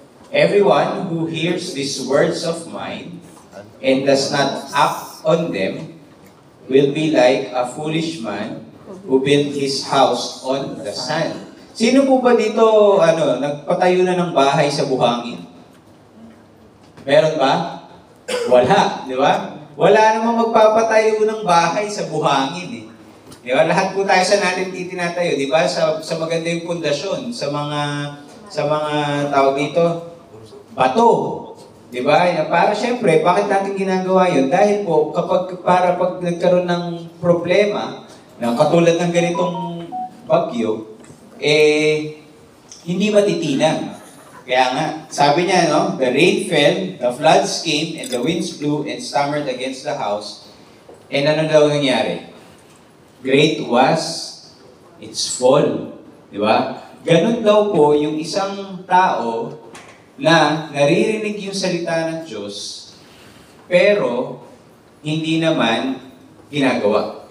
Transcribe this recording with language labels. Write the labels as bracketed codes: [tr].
[en] Everyone who hears these words of mine and does not act on them will be like a foolish man who built his house on the sand. [tl] Sino po ba dito nagpatayo na ng bahay sa buhangin? Meron ba? Wala, di ba? Wala namang magpapatayo ng bahay sa buhangin eh. Di ba? Lahat po tayo sa natin itinatayo, di ba? Sa maganda yung pundasyon, sa mga tawag dito, bato. Di ba? Para syempre, bakit natin ginagawa yun? Dahil po, pag nagkaroon ng problema, na katulad ng ganitong bagyo, hindi matitinag. Kaya nga, sabi niya, no, [en] the rain fell, the floods came, and the winds blew and stammered against the house. [tl] And ano daw nangyari? [en] Great was its fall. [tl] Di ba? Ganun daw po yung isang tao na naririnig yung salita ng Diyos, pero hindi naman ginagawa.